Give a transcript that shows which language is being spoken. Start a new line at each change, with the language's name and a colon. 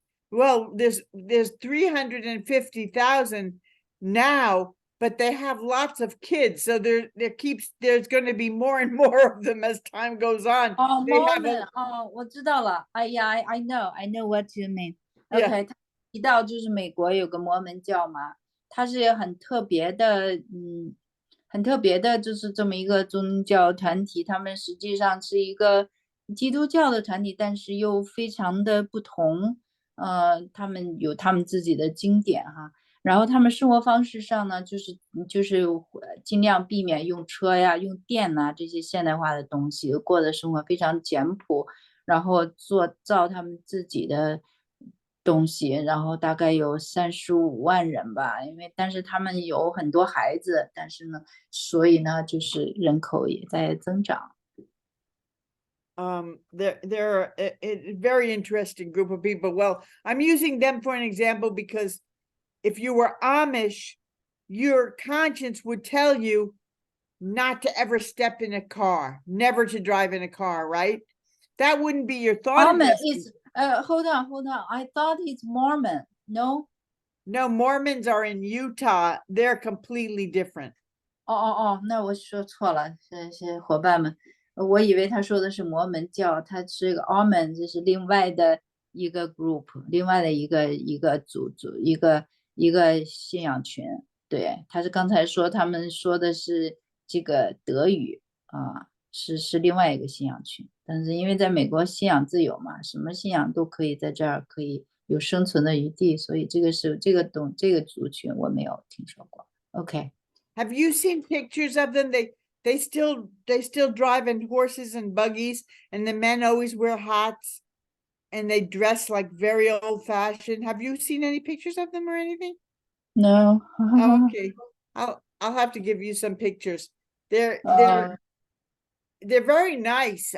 English: Well, there's 350,000 now, but they have lots of kids, so there's going to be more and more of them as time goes on.
Chinese: Mormon. 我知道了。
English: Yeah, I know what you mean.
Chinese: Okay, 他提到就是美国有个摩门教嘛，它是很特别的，很特别的，就是这么一个宗教团体。他们实际上是一个基督教的团体，但是又非常的不同。他们有他们自己的经典哈。然后他们生活方式上呢，就是尽量避免用车呀、用电呐这些现代化的东西，过的生活非常简朴，然后造他们自己的东西，然后大概有35万人吧，但是他们有很多孩子，但是呢，所以呢，就是人口也在增长。
English: They're a very interesting group of people. Well, I'm using them for an example because if you were Amish, your conscience would tell you not to ever step in a car, never to drive in a car, right? That wouldn't be your thought. Mormon is hold on. I thought it's Mormon. No, Mormons are in Utah. They're completely different.
Chinese: 那我说错了，这些伙伴们，我以为他说的是摩门教，他是个 Mormon， 这是另外的一个 group， 另外的一个组一个信仰群。对，他是刚才说他们说的是这个德语是另外一个信仰群，但是因为在美国信仰自由嘛，什么信仰都可以在这儿可以有生存的余地，所以这个族群我没有听说过。
English: OK。 Have you seen pictures of them? They still drive in horses and buggies, and the men always wear hats, and they dress like very old fashioned. Have you seen any pictures of them or anything? No. Oh, okay. I'll have to give you some pictures. They're very nice.